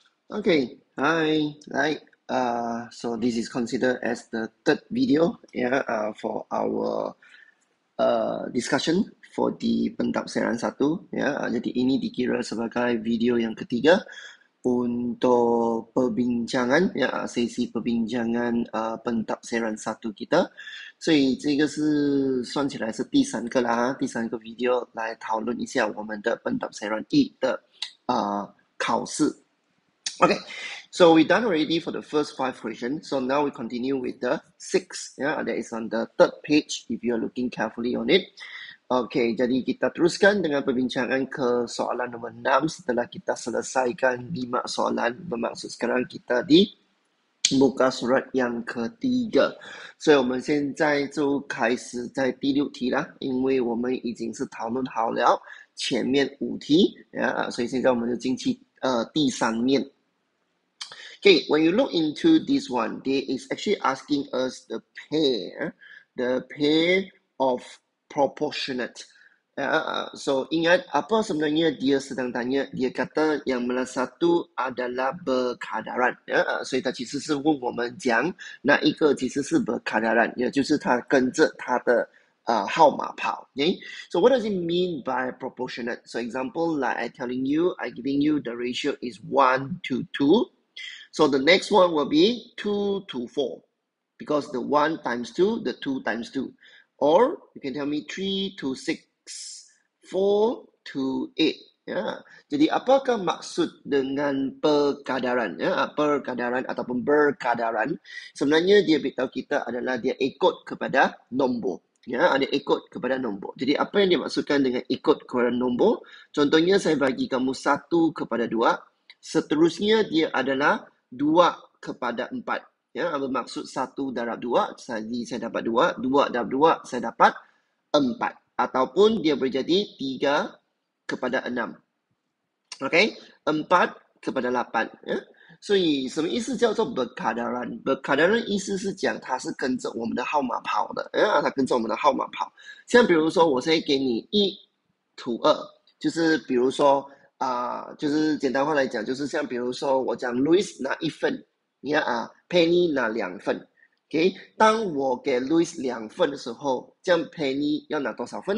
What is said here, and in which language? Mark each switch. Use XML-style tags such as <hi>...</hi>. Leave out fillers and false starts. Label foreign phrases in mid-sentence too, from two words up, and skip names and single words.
<en>Okay, hi, right. So this is considered as the third video, for our discussion for di pentafsiran 1, ya.</en> <ms>Jadi ini dikira sebagai video yang ketiga untuk perbincangan, ya, sesi perbincangan pentafsiran 1kita。</ms> <zh>所以这个是算起来是第三个啦，第三个 video 来讨论一下我们的pentafsiran 1的考试。</zh> <en>Okay, so we done already for the first 5 questions. So now we continue with the 6. Yeah, that is on the third page if you are looking carefully on it.</en> <ms>Okay, jadi kita teruskan dengan perbincangan ke soalan nombor 6 setelah kita selesaikan 5 soalan. Bermaksud sekarang kita di muka surat yang ketiga.</ms> <zh>所以我们现在就开始在第6题啦，因为我们已经是讨论好了前面5题，所以现在我们就进去第3 面。</zh> <en>Okay, when you look into this one, they is actually asking us the pair of proportionate.</en> <ms>So ingat apa sebenarnya dia sedang tanya? Dia kata yang mana satu adalah berkadaran.</ms> <zh>所以他其实是问我们讲哪一个其实是 berkadaran， 也就是它跟着它的号码跑。Okay?</zh> <en>So what does it mean by proportionate? So example, like I telling you, I giving you the ratio is 1 to 2. So the next one will be 2 to 4 because the 1 times 2, the 2 times 2. Or you can tell me 3 to 6, 4 to 8.</en> <ms>Ya. Jadi apakah maksud dengan perkadaran? Perkadaran ataupun berkadaran. Sebenarnya dia beritahu kita adalah dia ikut kepada nombor. Ya, ada ikut kepada nombor. Jadi apa yang dimaksudkan dengan ikut kepada nombor? Contohnya saya bagi kamu 1 kepada 2. Seterusnya dia adalah 2 kepada 4. Ya, bermaksud 1 darab 2, jadi saya dapat 2. 2 darab 2, saya dapat 4. Ataupun dia berjadi 3 kepada 6. Okay, 4 kepada 8. Ya?</ms> <zh>所以什么意思叫做 berkadaran？ berkadaran 意思是讲它是跟着我们的号码跑的，它跟着我们的号码跑。像比如说，我现在给你1 to 2，就是比如说就是简单话来讲，就是像比如说我讲 Louis 拿1份，你看Penny 拿2份。Okay， 当我给 Louis 2份的时候，这样 Penny 要拿多少份呢？</zh>